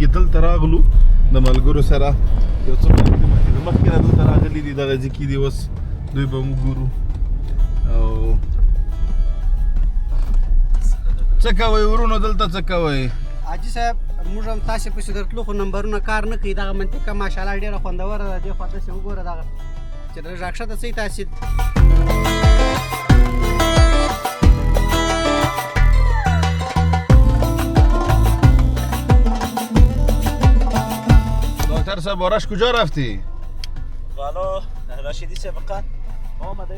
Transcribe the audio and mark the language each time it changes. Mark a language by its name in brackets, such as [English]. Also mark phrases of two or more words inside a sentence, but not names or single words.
[Pashto] دلته راغلو د ملګرو سره، یو څه مخکې نه دلته راغلي دي، دغه ځای کې دي، اوس دوی به مو ګورو. او څه کوئ ورونو، دلته څه کوئ؟ حاجي صاحب موږ هم تاسې پسې درتلو، خو نمبرونه کار نه کوي. دغه منطقه ماشاءالله ډېره خوندوره ده. دې خوا داسې وګوره دغه چې لږ راکښته څه تاسې [Persian] دکتر صاحب آرش کجا رفتی؟ والا رشیدی سبقا آمدیم.